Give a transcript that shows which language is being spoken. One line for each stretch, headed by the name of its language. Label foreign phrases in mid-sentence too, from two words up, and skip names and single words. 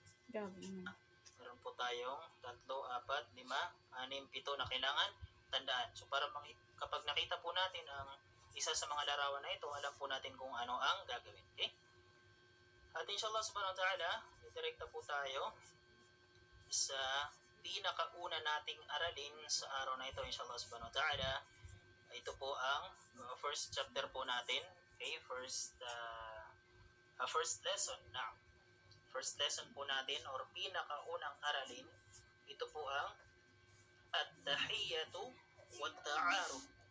Filipino: Meron po tayong 3, 4, 5, 6, 7 na kailangan tandaan. So para kapag nakita po natin ang isa sa mga larawan na ito, alam po natin kung ano ang gagawin. Okay? At
Arabic: إن شاء الله سبحانه وتعالى,
Filipino: direkta po tayo sa pinakauna nating aralin sa araw na ito
Arabic: إن شاء الله سبحانه وتعالى.
Filipino: Ito po ang
English: first chapter
Filipino: po natin.
English: Okay, first lesson.
Filipino: Now,
English: first lesson
Filipino: po natin or pinakaunang aralin, ito po ang
Arabic: التحية والتعارف.